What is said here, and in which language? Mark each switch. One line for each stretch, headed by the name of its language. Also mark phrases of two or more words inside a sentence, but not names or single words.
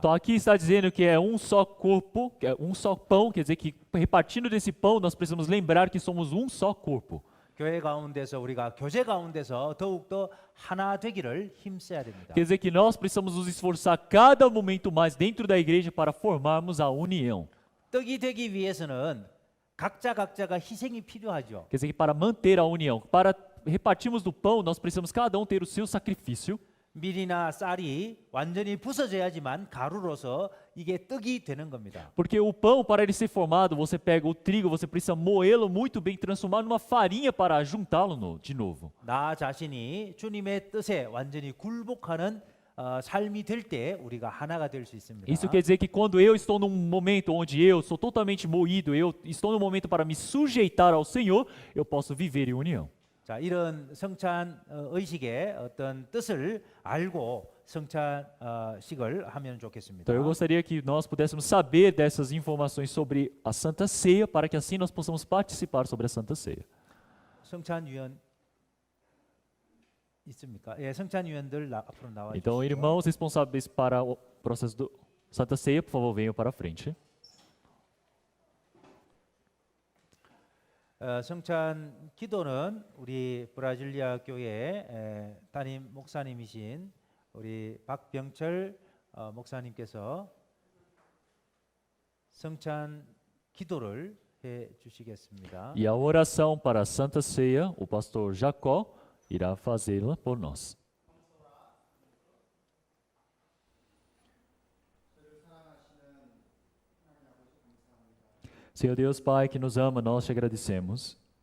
Portuguese: Então aqui está dizendo que é um só corpo, que é um só pão, quer dizer que repartindo desse pão nós precisamos lembrar que somos um só corpo.
Korean: 교회 가운데서 우리가 교제 가운데서 더욱더 하나 되기를 힘써야 됩니다.
Portuguese: Quer dizer que nós precisamos nos esforçar cada momento mais dentro da igreja para formarmos a união.
Korean: 떡이 되기 위해서는 각자가 희생이 필요하죠.
Portuguese: Quer dizer que para manter a união, para repartirmos do pão, nós precisamos cada um ter o seu sacrifício.
Korean: 밀이나 쌀이 완전히 부서져야지만 가루로서 이게 떡이 되는 겁니다.
Portuguese: Porque o pão, para ele ser formado, você pega o trigo, você precisa moê-lo muito bem, transformar numa farinha para juntá-lo de novo.
Korean: 나 자신이 주님의 뜻에 완전히 굴복하는 삶이 될 때 우리가 하나가 될 수 있습니다.
Portuguese: Isso quer dizer que quando eu estou num momento onde eu sou totalmente moído, eu estou no momento para me sujeitar ao Senhor, eu posso viver em união.
Korean: 자, 이런 성찬 의식의 어떤 뜻을 알고 성찬식을 하면 좋겠습니다.
Portuguese: Então eu gostaria que nós pudéssemos saber dessas informações sobre a Santa Ceia, para que assim nós possamos participar sobre a Santa Ceia.
Korean: 성찬위원 있습니까? 예, 성찬위원들 앞으로 나와 주시죠.
Portuguese: Então, irmãos responsáveis para o processo da Santa Ceia, por favor, venham para a frente.
Korean: 성찬 기도는 우리 브라질리아 교회 담임 목사님이신 우리 박병철 목사님께서 성찬 기도를 해 주시겠습니다.
Portuguese: E a oração para a Santa Ceia, o pastor Jacó irá fazê-la por nós. Senhor Deus Pai que nos ama, nós te agradecemos.